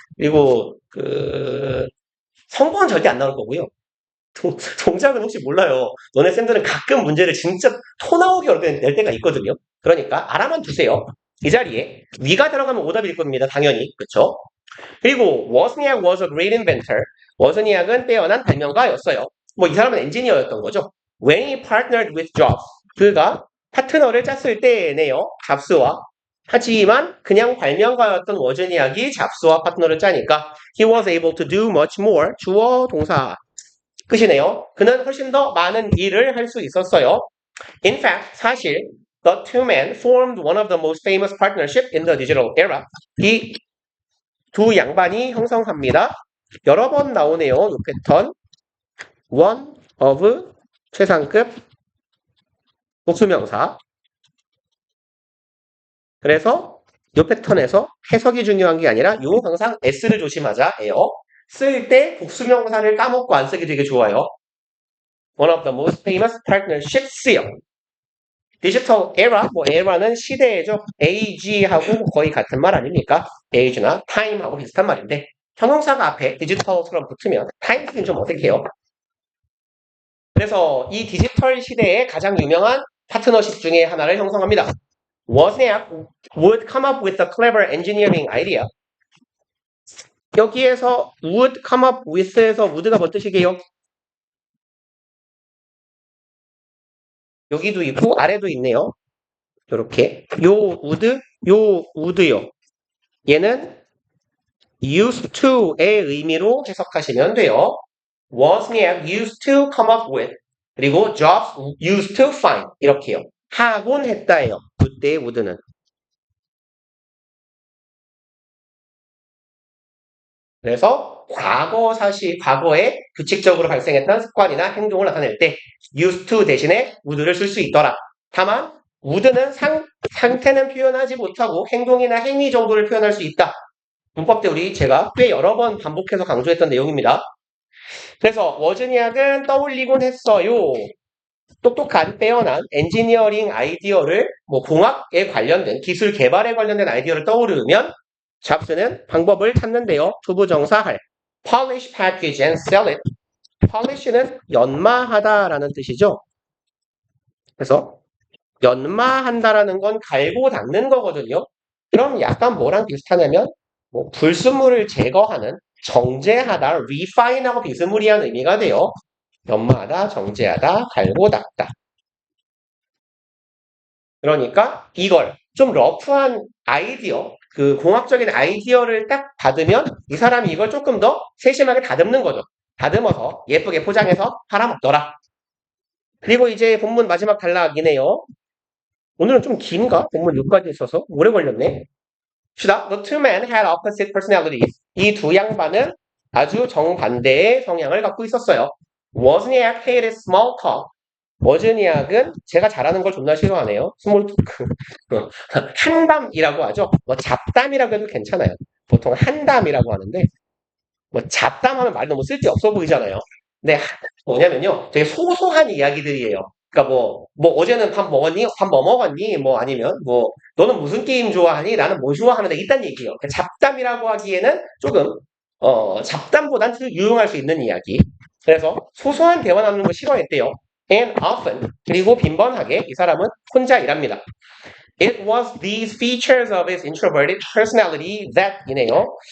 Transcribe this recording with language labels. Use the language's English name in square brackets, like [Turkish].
[Korean] 그리고 성공은 절대 안 나올 거고요. 동작은 혹시 몰라요. 너네 쌤들은 가끔 문제를 진짜 토 나오게 어렵게 낼 때가 있거든요. 그러니까 알아만 두세요. 이 자리에 위가 들어가면 오답일 겁니다. 당연히. 그렇죠? [English] 그리고 Wozniak was a great inventor. [Korean] 워즈니악은 빼어난 발명가였어요. 뭐 이 사람은 엔지니어였던 거죠. [English] When he partnered with Jobs. [Korean] 그가 파트너를 짰을 때네요. 잡스와. 하지만 그냥 발명가였던 워즈니악이 잡스와 파트너를 짜니까 [English] he was able to do much more. [Korean] 주어 동사 끝이네요. 그는 훨씬 더 많은 일을 할 수 있었어요. [English] In fact, 사실 the two men formed one of the most famous partnership in the digital era. [Korean] 이 두 양반이 형성합니다. 여러 번 나오네요. 이 패턴. one of 최상급 복수명사. 그래서 이 패턴에서 해석이 중요한 게 아니라 요 항상 S를 조심하자예요. 쓸 때 복수명사를 까먹고 안 쓰기 되게 좋아요. [English] One of the most famous partnerships요. [Korean] 디지털 에라, 뭐 에라는 시대죠. age하고 거의 같은 말 아닙니까? age나 time하고 비슷한 말인데 형용사가 앞에 디지털처럼 붙으면 time는 좀 어색해요. 그래서 이 디지털 시대의 가장 유명한 파트너십 중에 하나를 형성합니다. [English] Wozniak would come up with a clever engineering idea. [Korean] 여기에서 would come up with에서 would가 뭔 뜻이게요? 여기도 있고 아래도 있네요. 이렇게 요 would요. 얘는 used to의 의미로 해석하시면 돼요. [English] Wozniak used to come up with 그리고 Jobs used to find 이렇게요. [Korean] 하곤 했다예요. 그때의 would는. 그래서 과거에 규칙적으로 발생했던 습관이나 행동을 나타낼 때 used to 대신에 would를 쓸 수 있더라. 다만 would는 상태는 표현하지 못하고 행동이나 행위 정도를 표현할 수 있다. 문법 때 제가 꽤 여러 번 반복해서 강조했던 내용입니다. 그래서 워즈니악은 떠올리곤 했어요. 똑똑한 빼어난 엔지니어링 아이디어를 뭐 공학에 관련된 기술 개발에 관련된 아이디어를 떠오르면 잡스는 방법을 찾는데요. [English] 투부정사 할 polish, package and sell it. [Korean] polish는 연마하다라는 뜻이죠. 그래서 연마한다라는 건 갈고 닦는 거거든요. 그럼 약간 뭐랑 비슷하냐면 뭐 불순물을 제거하는 정제하다, refine하고 비스무리한 의미가 돼요. 연마하다, 정제하다, 갈고 닦다. 그러니까 이걸 좀 러프한 아이디어, 그 공학적인 아이디어를 딱 받으면 이 사람이 이걸 조금 더 세심하게 다듬는 거죠. 다듬어서 예쁘게 포장해서 팔아먹더라. 그리고 이제 본문 마지막 단락이네요. 오늘은 좀 긴가? 본문 6까지 있어서 오래 걸렸네. 봅시다. [English] The two men had opposite personalities. [Korean] 이 두 양반은 아주 정반대의 성향을 갖고 있었어요. [English] Wozniak hated small talk. [Korean] 워즈니악은 제가 잘하는 걸 존나 싫어하네요. 스몰 토크. 한담이라고 하죠. 뭐 잡담이라고 해도 괜찮아요. 보통 한담이라고 하는데 뭐 잡담하면 말이 너무 쓸데없어 보이잖아요. 근데 뭐냐면요. 되게 소소한 이야기들이에요. 그러니까 뭐 어제는 밥 먹었니? 밥 뭐 먹었니? 뭐 아니면 뭐 너는 무슨 게임 좋아하니? 나는 뭐 좋아하는데 이딴 얘기예요. 그러니까 잡담이라고 하기에는 조금 잡담보단 유용할 수 있는 이야기. 그래서 소소한 대화 나누는 거 싫어했대요. [English] And often [Korean] 그리고 빈번하게 이 사람은 혼자 일합니다. [English] It was these features of his introverted personality that 이네요.